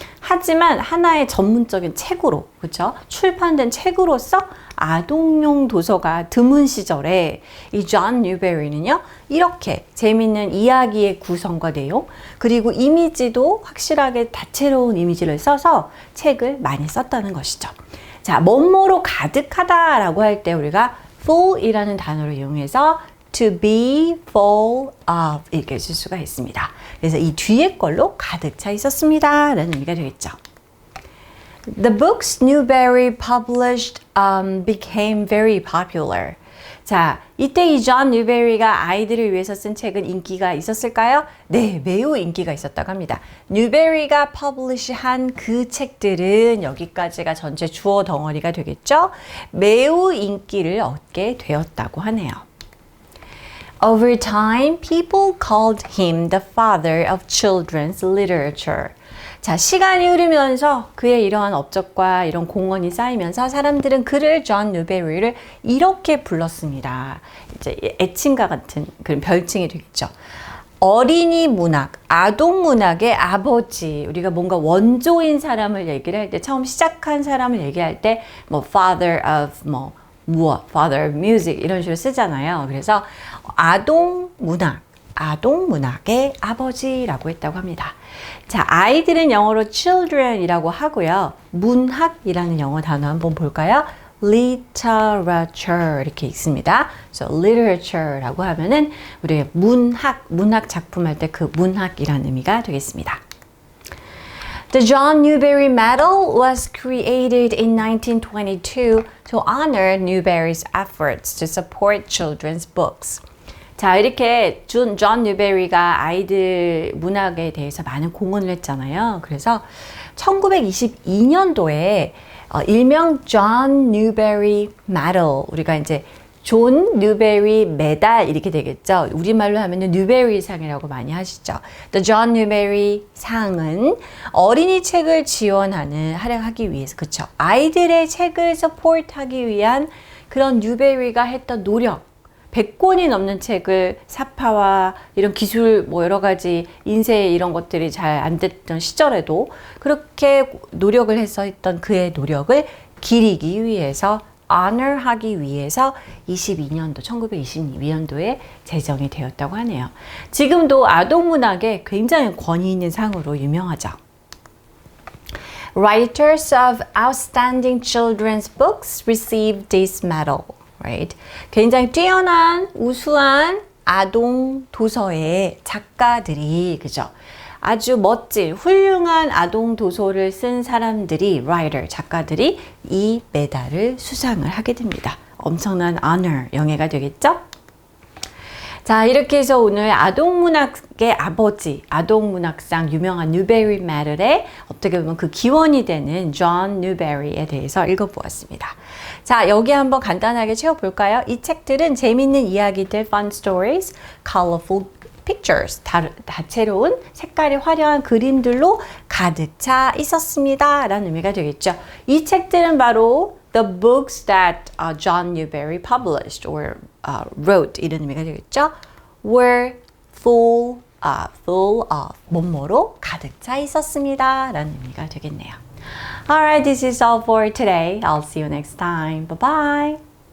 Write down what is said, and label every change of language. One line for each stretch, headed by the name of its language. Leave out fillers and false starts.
Korean: 하지만 하나의 전문적인 책으로, 그렇죠? 출판된 책으로서 아동용 도서가 드문 시절에 이 존 뉴베리는요, 이렇게 재밌는 이야기의 구성과 내용, 그리고 이미지도 확실하게 다채로운 이미지를 써서 책을 많이 썼다는 것이죠. 자, 뭐뭐로 가득하다라고 할 때 우리가 full이라는 단어를 이용해서
English: to be full of
Korean: 이렇게 쓸 수가 있습니다. 그래서 이 뒤에 걸로 가득 차 있었습니다 라는 의미가 되겠죠.
English: The books Newbery published became very popular.
Korean: 자, 이때 이 존 뉴베리가 아이들을 위해서 쓴 책은 인기가 있었을까요? 네, 매우 인기가 있었다고 합니다. 뉴베리가 퍼블리시한 그 책들은 여기까지가 전체 주어 덩어리가 되겠죠? 매우 인기를 얻게 되었다고 하네요.
English: Over time, people called him the father of children's literature.
Korean: 자, 시간이 흐르면서 그의 이러한 업적과 이런 공헌이 쌓이면서 사람들은 그를 존 뉴베리를 이렇게 불렀습니다. 이제 애칭과 같은 그런 별칭이 되겠죠. 어린이 문학, 아동 문학의 아버지. 우리가 뭔가 원조인 사람을 얘기를 할 때, 처음 시작한 사람을 얘기할 때, 뭐
English: father of
Korean: 뭐 무엇,
English: father of music
Korean: 이런 식으로 쓰잖아요. 그래서 아동 문학의 아버지라고 했다고 합니다. 자, 아이들은 영어로 children이라고 하고요. 문학이라는 영어 단어 한번 볼까요? literature 이렇게 있습니다. 그래서 literature라고 하면은 우리 문학 작품 할 때 그 문학이라는 의미가 되겠습니다.
English: The John Newbery Medal was created in 1922 to honor Newbery's efforts to support children's books.
Korean: 자, 이렇게 존 뉴베리가 아이들 문학에 대해서 많은 공헌을 했잖아요. 그래서 1922년도에 일명 존 뉴베리 메달, 우리가 이제 존 뉴베리 메달 이렇게 되겠죠. 우리말로 하면은 뉴베리 상이라고 많이 하시죠. The John Newbery 상은 어린이 책을 지원하는 활용하기 위해서, 그쵸? 아이들의 책을 서포트하기 위한 그런 뉴베리가 했던 노력, 100권이 넘는 책을 사파와 이런 기술 뭐 여러 가지 인쇄 이런 것들이 잘 안 됐던 시절에도 그렇게 노력을 해서 했던 그의 노력을 기리기 위해서 honor하기 위해서 1922년도에 제정이 되었다고 하네요. 지금도 아동문학에 굉장히 권위 있는 상으로 유명하죠.
English: Writers of outstanding children's books receive this medal. Right?
Korean: 굉장히 뛰어난 우수한 아동 도서의 작가들이, 그죠? 아주 멋진 훌륭한 아동 도서를 쓴 사람들이, writer 작가들이 이 메달을 수상을 하게 됩니다. 엄청난 honor, 영예가 되겠죠? 자, 이렇게 해서 오늘 아동문학의 아버지, 아동문학상 유명한 뉴베리 메달의 어떻게 보면 그 기원이 되는 존 뉴베리에 대해서 읽어보았습니다. 자, 여기 한번 간단하게 채워볼까요? 이 책들은 재밌는 이야기들,
English: fun stories, colorful pictures,
Korean: 다채로운 색깔이 화려한 그림들로 가득 차 있었습니다. 라는 의미가 되겠죠. 이 책들은 바로
English: the books that John Newbery published or wrote,
Korean: 이런 의미가 되겠죠.
English: were full of
Korean: 뭐뭐로 가득 차 있었습니다. 라는 의미가 되겠네요.
English: Alright, this is all for today. I'll see you next time. Bye-bye.